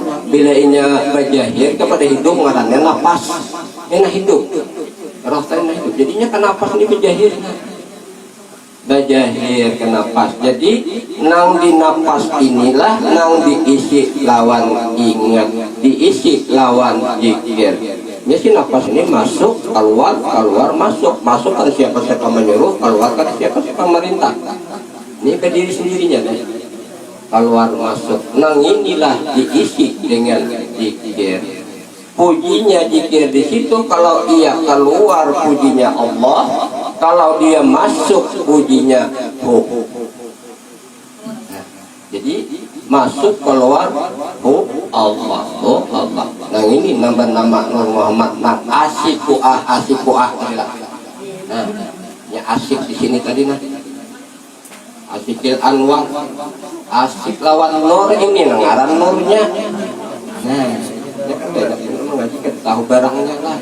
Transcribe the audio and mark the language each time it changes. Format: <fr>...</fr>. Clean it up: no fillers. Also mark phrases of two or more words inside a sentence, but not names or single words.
<bjn>Bilanya berjahir kepada hidung ngarannya napas. Ini hidup. Roh tadi hidup. Jadinya ke napas ini berjahir. Berjahir ke napas. Jadi nang di napas inilah nang diisi lawan ingat, diisi lawan zikir. Ya si nafas ini masuk, keluar, keluar, masuk. Masuk kan siapa-siapa menyuruh, keluar kan siapa-siapa merintah. Ini ke diri sendirinya kan. Keluar, masuk. Nang inilah diisi dengan zikir. Pujinya zikir di situ kalau ia keluar pujinya Allah, kalau dia masuk pujinya jadi masuk keluar Allah, Allah. Nah ini nama-nama Nur Muhammad. Nah asikuah Nah, ya asik di sini tadi nah.</bjn> <ar>Asikil Anwar,</ar> <bjn>asik lawan Nur ini ngaran Nurnya. Nah, ya kan beda mengaji kita tahu barangnya lah.</bjn>